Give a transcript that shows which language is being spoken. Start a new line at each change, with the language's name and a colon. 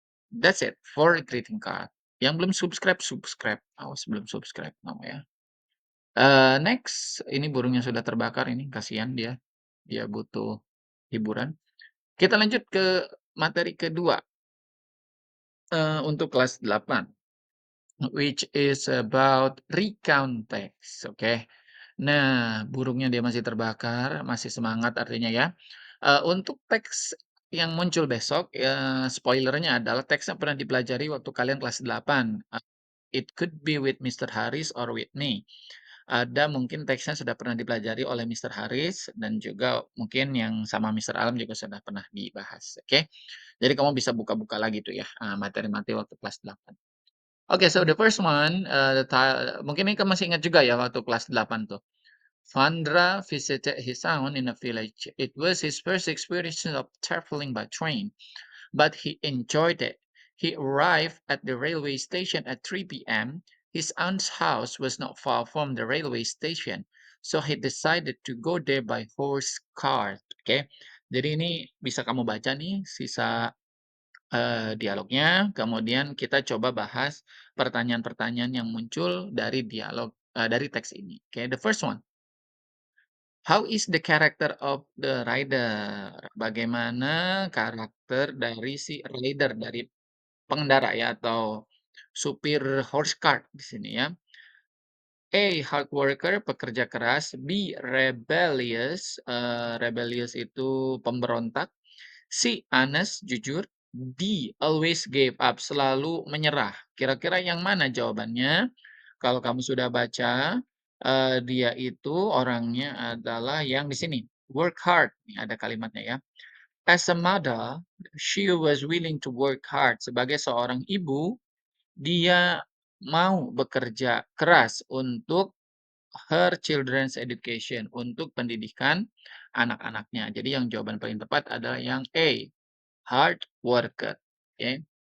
English: That's it for greeting card.
Indonesian: Yang belum subscribe, subscribe. Awas belum subscribe kamu ya. Next, ini burungnya sudah terbakar ini, kasihan dia. Dia butuh hiburan. Kita lanjut ke materi kedua, untuk kelas 8.
English: Which is about recount text, oke.
Indonesian: Nah, burungnya dia masih terbakar, masih semangat artinya ya. Untuk teks yang muncul besok, spoilernya adalah teks yang pernah dipelajari waktu kalian kelas 8.
English: It could be with Mister Haris or with me.
Indonesian: Ada mungkin teksnya sudah pernah dipelajari oleh Mister Haris dan juga mungkin yang sama Mister Alam juga sudah pernah dibahas, oke. Jadi kamu bisa buka-buka lagi tuh ya, materi-materi waktu kelas 8. Oke,
English: so the first one,
Indonesian: mungkin ini kamu masih ingat juga ya waktu kelas 8 tuh.
English: Vandra visited his town in a village. It was his first experience of traveling by train, but he enjoyed it. He arrived at the railway station at 3 p.m. His aunt's house was not far from the railway station, so he decided to go there by horse cart. Oke.
Indonesian: Jadi ini bisa kamu baca nih sisa dialognya, kemudian kita coba bahas pertanyaan-pertanyaan yang muncul dari dari teks ini.
English: Oke, the first one, how is the character of the rider?
Indonesian: Bagaimana karakter dari si rider, dari pengendara ya, atau supir horse cart di sini ya. A, hard worker, pekerja keras. B, rebellious, rebellious itu pemberontak.
English: C, honest,
Indonesian: jujur.
English: D, always gave up,
Indonesian: selalu menyerah. Kira-kira yang mana jawabannya? Kalau kamu sudah baca, dia itu orangnya adalah yang di sini, work hard. Nih ada kalimatnya ya.
English: As a mother, she was willing to work hard.
Indonesian: Sebagai seorang ibu, dia mau bekerja keras untuk
English: her children's education,
Indonesian: untuk pendidikan anak-anaknya. Jadi yang jawaban paling tepat adalah yang A, hard worker. Oke.